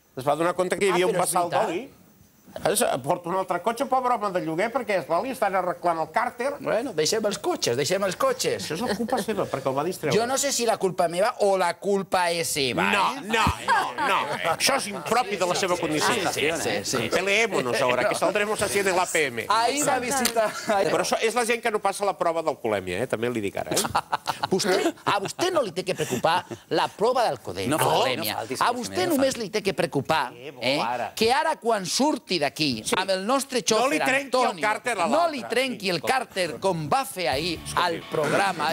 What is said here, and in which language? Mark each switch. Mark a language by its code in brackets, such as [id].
[ca] Es va donar compte que hi havia un vessal d'oli. Porta un altre cotxe, pobre home de lloguer, perquè l'oli estan arreglant el Carter. Bueno, deixem els cotxes. Això és la culpa seva, perquè el va distreure. Jo no sé si la culpa meva o la culpa és seva, No. Això és impropi de la seva condició. Sí. [es] Peleémonos ahora, que saldremos así en l'APM. [ca] Ahir va visitar... Però això és la gent que no passa la prova d'alcoholèmia, també li dic ara. A vostè no li té que preocupar la prova d'alcoholèmia. A vostè només li té que preocupar que ara quan surti d'aquí, amb el nostre xòfer Antonio, no li trenqui el càrter com va fer ahir al programa.